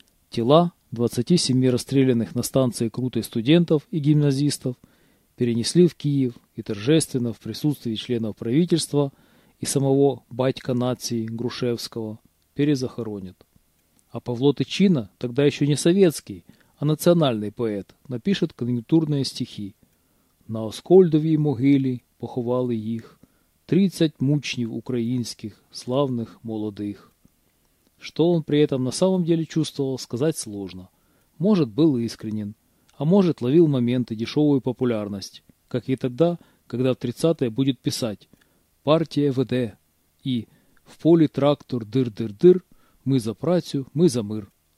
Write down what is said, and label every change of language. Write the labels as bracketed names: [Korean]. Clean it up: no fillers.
[Russian] Тела 27 расстрелянных на станции Круты студентов и гимназистов перенесли в Киев и торжественно в присутствии членов правительства и самого батька нации Грушевского перезахоронят. А Павло Тычина, тогда еще не советский, а национальный поэт, напишет конъюнктурные стихи. [Ukrainian] На Оскольдовій могилі поховали їх 30 мучнів українських, славних, молодих. [Russian] Что он при этом на самом деле чувствовал, сказать сложно. Может, был искренен, а может, ловил моменты дешевую популярность, как и тогда, когда в 30-е будет писать «Партия ВД» и [Ukrainian] «В полі трактор дыр-дыр-дыр, мы за працю, мы за мир».